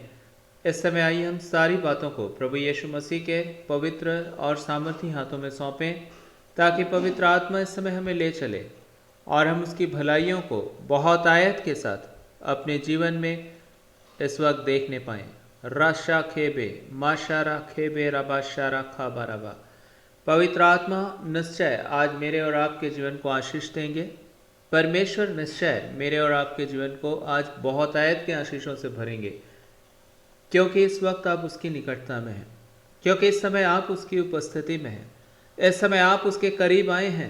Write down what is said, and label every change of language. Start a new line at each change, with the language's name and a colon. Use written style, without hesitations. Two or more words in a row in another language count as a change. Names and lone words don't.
Hindi: इस समय आइए हम सारी बातों को प्रभु यीशु मसीह के पवित्र और सामर्थी हाथों में सौंपें, ताकि पवित्र आत्मा इस समय हमें ले चले और हम उसकी भलाइयों को बहुत आयत के साथ अपने जीवन में इस वक्त देखने पाएं। राशा खेबे माशारा खेबे रबाशारा खाबा रबा। पवित्र आत्मा निश्चय आज मेरे और आपके जीवन को आशीष देंगे। परमेश्वर निश्चय मेरे और आपके जीवन को आज बहुत आयत के आशीषों से भरेंगे, क्योंकि इस वक्त आप उसकी निकटता में हैं, क्योंकि इस समय आप उसकी उपस्थिति में हैं, इस समय आप उसके करीब आए हैं।